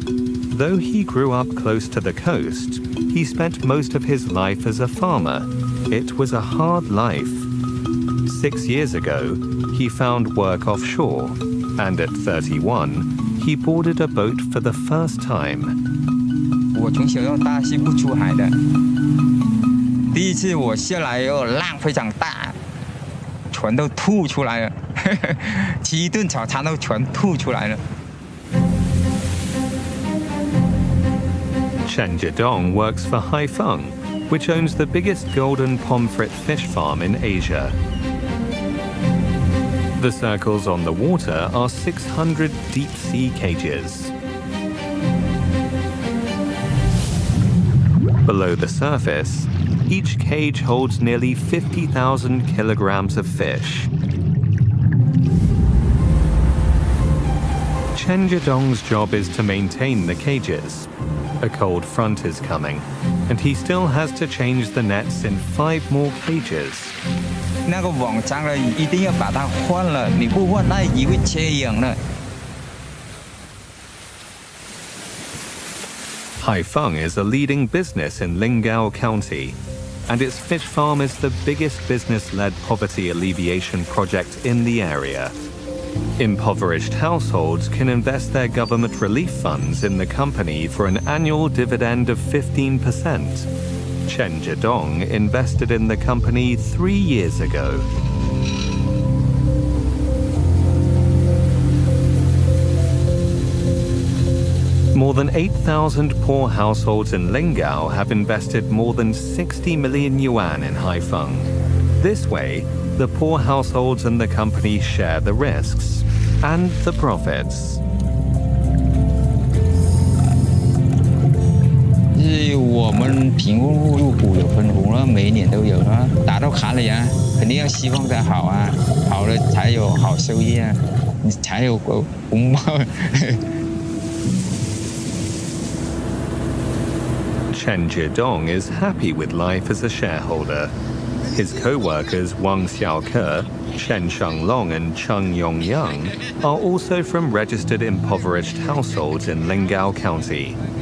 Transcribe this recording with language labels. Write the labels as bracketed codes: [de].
[en] Though he grew up close to the coast, he spent most of his life as a farmer. It was a hard life. 6 years ago, he found work offshore, and at 31, he boarded a boat for the first time. [zh] 我从小到大是不出海的，第一次我下来以后浪非常大，全都吐出来了，吃一顿早餐都全吐出来了。 [en] Chen Zhidong works for Haifeng, which owns the biggest golden pomfret fish farm in Asia. The circles on the water are 600 deep-sea cages. Below the surface, each cage holds nearly 50,000 kilograms of fish. Chen Zhidong's job is to maintain the cages. A cold front is coming, and he still has to change the nets in 5 more cages. [zh] 那个网脏了，一定要把它换了，你不换它鱼会缺氧了。 [en] Haifeng is a leading business in Lingao County, and its fish farm is the biggest business-led poverty alleviation project in the area. Impoverished households can invest their government relief funds in the company for an annual dividend of 15%. Chen Zhidong invested in the company 3 years ago. More than 8,000 poor households in Lingao have invested more than 60 million yuan in Haifeng. This way, the poor households and the company share the risks and the profits. [zh] 是我们贫富入股有分红了，每一年都有啊，打到卡里啊，肯定要希望它好啊，好了才有好收益啊，你才有红包。 [en] Chen Zhidong is happy with life as a shareholder. His co-workers Wang Xiaoke, Chen Shenglong and Cheng Yongyang are also from registered impoverished households in Lingao County.